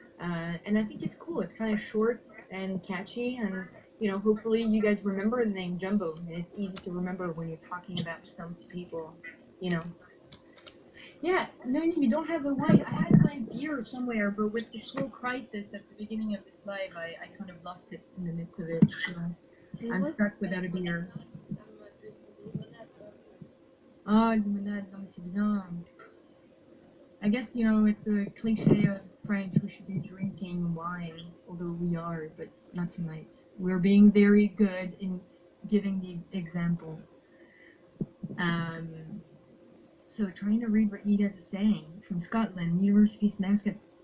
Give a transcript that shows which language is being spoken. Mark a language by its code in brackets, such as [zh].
[en] And I think it's cool. It's kind of short and catchy, and you know, hopefully you guys remember the name Jumbo, and it's easy to remember when you're talking about film to people, you know. Yeah, Noémie, we don't have a wine. I had my beer somewhere, but with this whole crisis at the beginning of this live, I kind of lost it in the midst of it. So I'm stuck without a beer. [fr] Oh, limonade, non mais c'est bien. [en] I guess, you know, it's the cliche of French, we should be drinking wine, although we are, but not tonight. We're being very good in giving the example. So trying to read what you guys are saying. From Scotland, University's mascot.